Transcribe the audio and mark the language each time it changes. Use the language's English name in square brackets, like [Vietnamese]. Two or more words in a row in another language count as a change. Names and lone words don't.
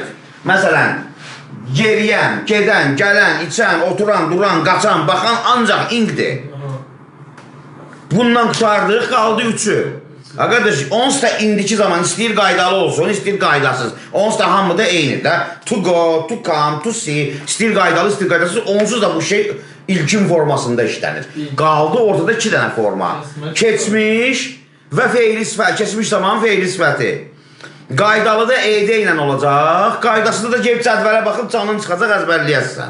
[Azerbaijani] Məsələn, yeriyən, gedən, gələn, içən, oturan, duran, qaçan, baxan ancaq ingdir. Bundan qutardıq, qaldı 3'ü. Arkadaş, onsuz da indiki zaman istəyir qaydalı olsun, istəyir qaydasız. Onsuz da hamıda eyni də. [English] To go, to come, to see, [Azerbaijani] istəyir qaydalı, istəyir qaydasız. Onsuz da bu şey ilkin formasında işlənir. Qaldı ortada 2 dənə forma. Keçmiş və feili sifəti. Keçmiş zaman feili sifəti. Qaydalı da ED ilə olacaq. Qaydasında da cep cədvələ baxıb canın çıxacaq, əzbərləyəsən.